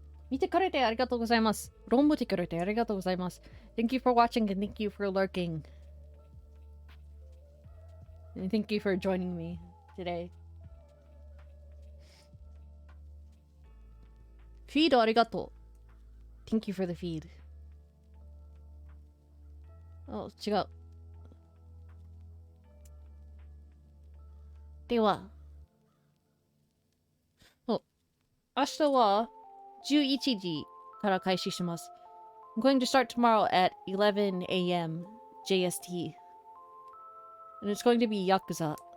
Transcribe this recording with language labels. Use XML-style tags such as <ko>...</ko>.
<ja>見てくれてありがとうございます。論見てくれてありがとうございます。</ja> <en>Thank you for watching and thank you for lurking. And thank you for joining me today.</en> <ja>フィードありがとう。</ja> <en>Thank you for the feed.</en> <ja>あ、違う。では、明日は11時から開始します。</ja> <en>I'm going to start tomorrow at 11 a.m. JST. And it's going to be Yakuza.</en>